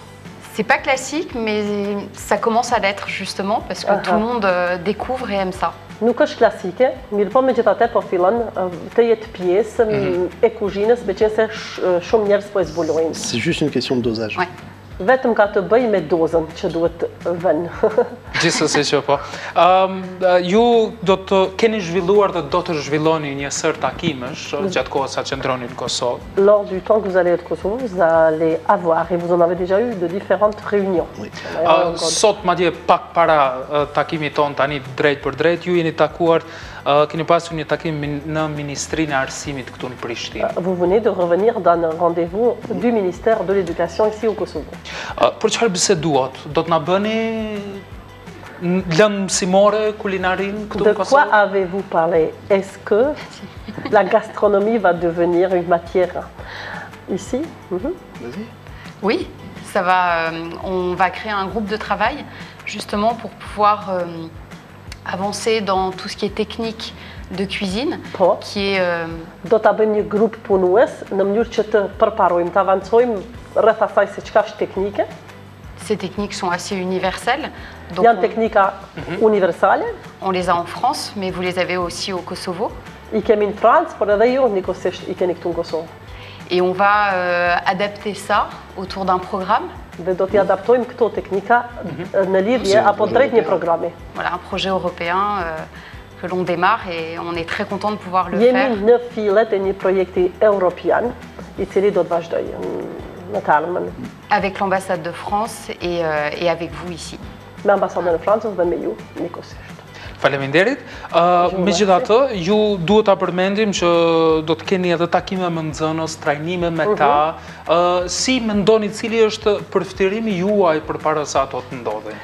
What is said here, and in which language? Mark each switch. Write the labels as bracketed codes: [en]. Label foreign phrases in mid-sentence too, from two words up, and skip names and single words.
[fr] C'est pas classique, mais ça commence à l'être justement parce que tout le monde découvre et aime ça. [sq] Nuk është klasike, mirë po megjithatë po fillon të jetë pjesë e kuzhinës, meqense shumë njerëz po e zbulojnë. [fr] C'est juste une question de dosage. Ouais. [sq] Vetëm ka të bëjë me dozën që duhet vënë. Gjithsesi që po. Ju do të keni zhvilluar dhe do të zhvilloni një sër takimesh gjatë kohës sa qëndroni në Kosovë. [fr] Lors du temps que vous allez être au Kosovo, vous allez avoir, et vous en avez déjà eu, de différentes réunions. Oui. [sq] Sot madje pak para takimit ton tani drejt për drejt, ju jeni takuar, keni pasur një takim në Ministrinë e Arsimit këtu në Prishtinë. [fr] Vous venez de revenir d'un rendez-vous du ministère de l'Éducation ici au Kosovo. [sq] Për çfarë biseduat? Do të na bëni lëndë mësimore kulinarin këtu [fr] De [sq] në [fr] quoi [sq] Kosovë? [fr] avez-vous parlé? Est-ce que la gastronomie va devenir une matière ici? Vas-y. Oui, ça va. On va créer un groupe de travail justement pour pouvoir avancer dans tout ce qui est technique de cuisine, [sq] Po. [fr] qui est [sq] Do ta bëjmë një grup punues në mënyrë që të përparojmë, të avancojmë rreth asaj se çka është teknike. [fr] ces techniques sont assez universelles. Donc [sq] Janë teknika universale, [fr] on les a en France, mais vous les avez aussi au Kosovo. [sq] i kemi në Francë, por edhe ju nikosisht i keni këtu në Kosovë. [fr] Et on va adapter ça autour d'un programme. [sq] Dhe do t'i adaptojmë këto teknika në lidhje [fr] C'est un [sq] apo [fr] projet [sq] drejt një [fr] européen. [sq] programi. [fr] Voilà, un projet européen que l'on démarre et on est très content de pouvoir le [sq] Jemi [fr] faire. [sq] në fillet e një projekti europian, i cili do të vazhdojë në të ardhmen [fr] Avec l'ambassade de France et avec vous ici. [sq] me ambasadën e Francës dhe me ju nikosisht. Faleminderit. Megjithatë, ju duhet ta përmendim që do të keni edhe takime me nxënës, trajnime me ta. Si mendoni cili është përfitimi juaj përpara se ato të ndodhin?